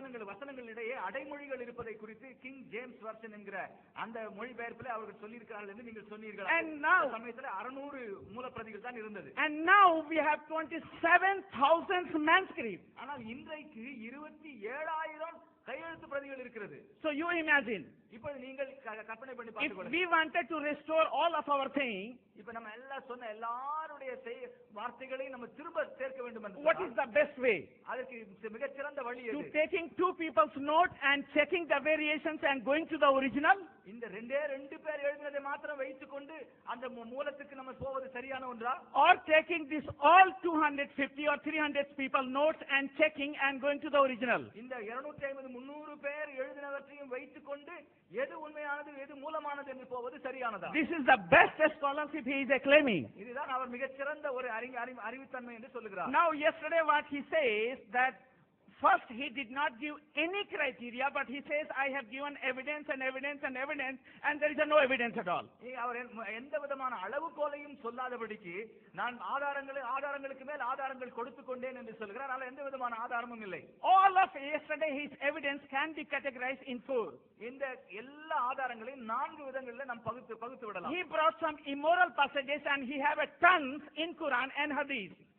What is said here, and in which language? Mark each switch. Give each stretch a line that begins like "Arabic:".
Tamil: வசனங்களிடையே அடைமொழிகள் இருப்பதை குறித்து king James version என்கிற அந்த மொழிபெயர்ப்பில் அவர்கள் சொல்லியிருக்கிறார்கள் என்று நீங்கள் சொன்னீர்கள்.
English: And now,
Tamil: சமயத்தில் 600 மூலப்பிரதிகள் தான் இருந்தது.
English: and now we have 27,000 manuscripts.
Tamil: ஆனால் இன்றைக்கு 27,000 கையெழுத்து பிரதிகள் இருக்கிறது.
English: So you imagine,
Tamil: இப்ப நீங்கள் கற்பனை பண்ணி
English: if
Tamil: பார்த்துக்கொள்ளுங்கள்.
English: we wanted to restore all of our things,
Tamil: இப்ப நம்ம எல்லாம் சொன்ன எல்லாருடைய வார்த்தைகளையும் நம்ம திரும்ப சேர்க்க வேண்டும் என்று
English: what is the best way?
Tamil: அதற்கு மிகச்சிறந்த வழி
English: To
Tamil: எது?
English: taking two people's note and checking the variations and going to the original?
Tamil: இந்த ரெண்டு பேர் எழுதினதை மாத்திரம் வைத்துக்கொண்டு அந்த மூலத்துக்கு நம்ம போவது சரியான ஒன்றா?
English: Or taking this all 250 or 300 people notes and checking and going to the original?
Tamil: இந்த 250 300 பேர் எழுதினவற்றையும் வைத்துக்கொண்டு எது உண்மையானது எது மூலமானது என்று போவது சரியானதா?
English: This is the best scholarship he is claiming.
Tamil: இதுதான் அவர் மிகச்சிறந்த ஒரு அறிவுத்தன்மை என்று சொல்லுகிறார்.
English: Now yesterday what he says that first he did not give any criteria, but he says I have given evidence and evidence and evidence and there is no evidence at all.
Tamil: அவர் எந்த விதமான அளவுகோலையும் சொல்லாதபடிக்கு நான் ஆதாரங்களுக்கு மேல் ஆதாரங்கள் கொடுத்து கொண்டேன் என்று சொல்கிறார். ஆனால் எந்த விதமான ஆதாரமும் இல்லை.
English: All of yesterday his evidence can be categorized in 4.
Tamil: இந்த எல்லா ஆதாரங்களையும் 4 விதங்களில் நாம் பகுத்து விடலாம்.
English: He brought some immoral passages and he have a tons in Quran and Hadith.